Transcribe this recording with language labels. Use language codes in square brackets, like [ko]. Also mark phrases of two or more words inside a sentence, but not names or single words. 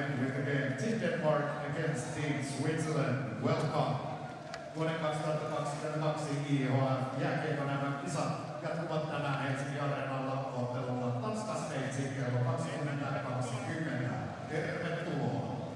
[en] with the game Team Denmark against Team Switzerland. Welcome. [fi] Vuoden 2022 IIHF jääkiekon MM-kisat jatkuvat tänään Helsingin Areenalla ottelulla Tanska-Sveitsi kello 20:20. Tervetuloa.